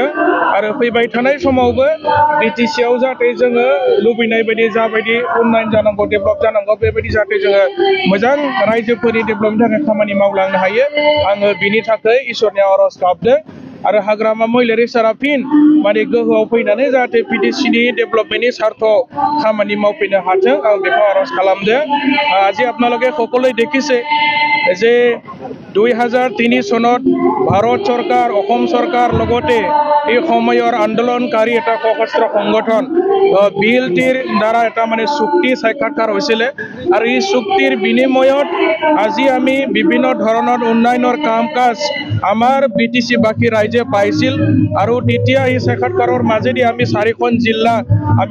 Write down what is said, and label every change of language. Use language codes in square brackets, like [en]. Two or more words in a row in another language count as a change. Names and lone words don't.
[brx] आरो फैबाय थानाय समावबो BTCआव जाहाथे जोङो लुबैनाय बायदि जाबायदि उन्नयन जानांगौ डेभेलप जानांगौ बेबायदि जाहाथे जोङो मोजां रायजोफोरनि डेभेलपनि थाखाय खामानि मावलांनो हायो आङो बिनि थाखाय इसोरनियाव आर'ज गाबदों आरो हाग्रामा महिलारि सारा फिन माने गोहोआव फैनानै जाहाथे BTCनि डेभेलपमेन्टनि স্বার্থ खामानि मावफैनो हाथों आं बेखौ आर'ज खालामदों [as] আজি আপোনালোকে সকলোৱে দেখিছে যে 2003 চনত ভাৰত চৰকাৰ অসম চৰকাৰ লগতে এই সময়ৰ আন্দোলনকাৰী এটা সশস্ত্ৰ সংগঠন BLTৰ দ্বাৰা এটা মানে চুক্তি সাক্ষাৎকাৰ হৈছিল আৰু এই চুক্তিৰ বিনিময়ত আজি আমি বিভিন্ন ধৰণৰ উন্নয়নৰ কাম কাজ আমাৰ BTC বাকী ৰাইজে পাইছিল আৰু তেতিয়া এই সাক্ষাৎকাৰৰ মাজেদি আমি 4খন জিলা আমি